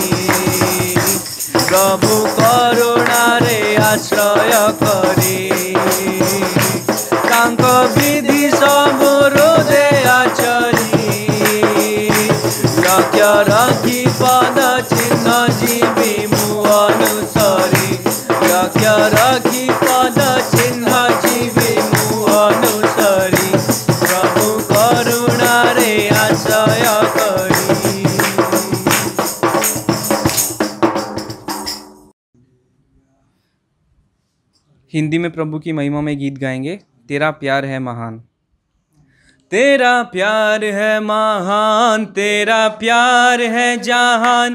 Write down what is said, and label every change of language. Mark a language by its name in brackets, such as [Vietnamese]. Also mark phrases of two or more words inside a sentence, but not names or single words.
[Odia] ପ୍ରଭୁ କରୁଣାରେ ଆଶ୍ରୟ କରି ତାଙ୍କ ବିଧି ସବୁ ହୃଦୟ ଚରି ଲକ୍ଷ୍ୟ ରଖି ପଦ ଚିହ୍ନ ଯିବି ମୁଁ ଅନୁସରି ଲକ୍ଷ୍ୟ ରଖି ପଦ ଚିହ୍ନ ଯିବି ମୁଁ ଅନୁସରି ପ୍ରଭୁ କରୁଣାରେ ଆଶ୍ରୟ କରି [Hindi] हिंदी में प्रभु की महिमा में गीत गाएंगे। तेरा प्यार है महान। तेरा प्यार है महान, तेरा प्यार है जहान।